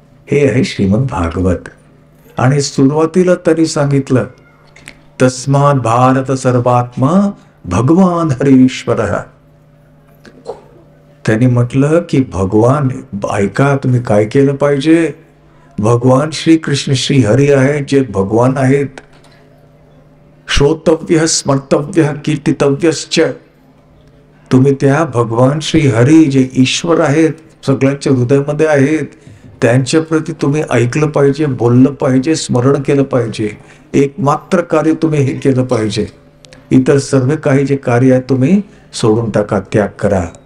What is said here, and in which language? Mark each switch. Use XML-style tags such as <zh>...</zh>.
<mr>हे आहे श्रीमद भागवत. आणि सुरुवातीला तरी सांगितलं</mr> <sa>तस्मात् भारत सर्वात्मा भगवान हरीश्वर.</sa> <mr>त्यांनी म्हटलं की भगवान ऐका, तुम्ही काय केलं पाहिजे. भगवान श्रीकृष्ण श्री हरी आहेत, जे भगवान आहेत.</mr> <sa>श्रोतव्य स्मर्तव्य कीर्तितव्यश्च.</sa> <mr>तुम्ही त्या भगवान श्री हरी जे ईश्वर आहेत, सगळ्यांच्या हृदयामध्ये आहेत, त्यांच्या प्रती तुम्ही ऐकलं पाहिजे, बोललं पाहिजे, स्मरण केलं पाहिजे. एकमात्र कार्य तुम्ही हे केलं पाहिजे. इतर सर्व काही जे कार्य आहे तुम्ही सोडून टाका, त्याग करा.</mr>